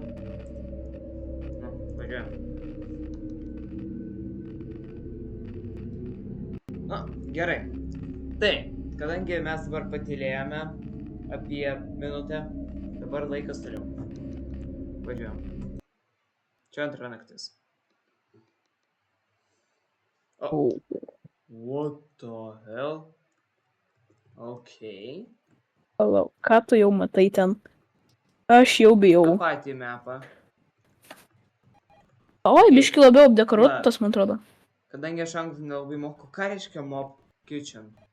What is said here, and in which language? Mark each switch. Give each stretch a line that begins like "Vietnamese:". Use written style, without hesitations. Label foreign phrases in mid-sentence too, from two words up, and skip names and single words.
Lithuanian: Nu, važiuojam. Na, gerai. Tai, kadangi mes dabar patylėjome apie minutę, dabar laikas toliau. Važiuojam. Čia antra naktis.
English: Oh. What the hell? Okay.
Lithuanian: Palauk, ką tu jau matai ten? Aš jau bijau. tą patį mapą. Oi, biški labiau apdekoruotas, man atrodo. Kadangi aš anglų nelabai moku, ką reiškia
English: mob kitchen?